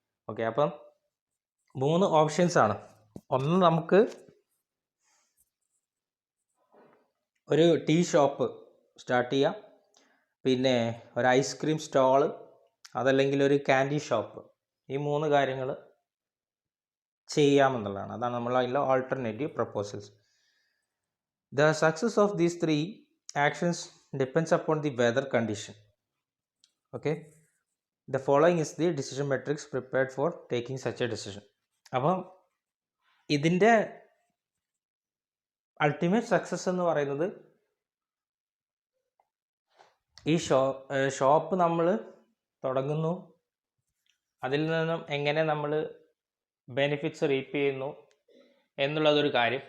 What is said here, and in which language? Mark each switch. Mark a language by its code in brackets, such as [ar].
[ml] Okay, അപ്പം 3 options ആണ്. ഒന്ന്, നമുക്ക് ഒരു ടീ ഷോപ്പ് സ്റ്റാർട്ട് ചെയ്യാം, പിന്നെ ഒരു ഐസ്ക്രീം സ്റ്റോള്, അതല്ലെങ്കിൽ ഒരു ക്യാൻഡി ഷോപ്പ്. ഈ 3 കാര്യങ്ങൾ ചെയ്യാമെന്നുള്ളതാണ്. അതാണ് നമ്മൾ അതിലെ alternative proposals. [en] The success of these 3 actions depends upon the weather condition. Okay, the following is the decision matrix prepared for taking such a decision. [ml] അപ്പം ഇതിൻ്റെ അൾട്ടിമേറ്റ് സക്സസ് എന്ന് പറയുന്നത് ഈ ഷോപ്പ് നമ്മൾ തുടങ്ങുന്നു, അതിൽ നിന്നും എങ്ങനെ നമ്മൾ ബെനിഫിറ്റ്സ് റീപ്പ് ചെയ്യുന്നു എന്നുള്ളതൊരു കാര്യം.